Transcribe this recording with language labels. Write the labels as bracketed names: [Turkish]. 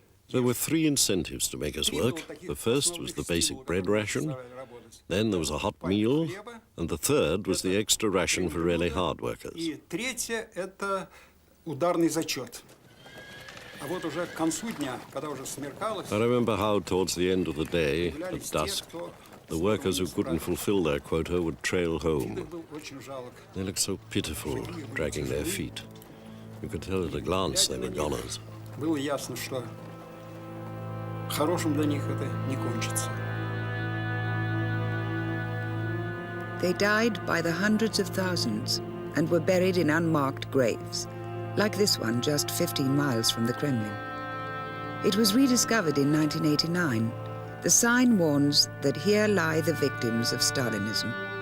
[English] There were 3 incentives to make us work. The first was the basic bread ration, then there was a hot meal, and the third was the extra ration for really hard workers. [Russian] И третье – это ударный зачет. А вот уже к концу дня, когда уже смеркалось. [English] I remember how towards the end of the day, at dusk, the workers who couldn't fulfill their quota would trail home. They looked so pitiful, dragging their feet. You could tell at a glance they were goners. [Russian] Было ясно, что хорошим для них это не кончится. [English] They died by the hundreds of thousands and were buried in unmarked graves, like this one just 15 miles from the Kremlin. It was rediscovered in 1989. The sign warns that here lie the victims of Stalinism.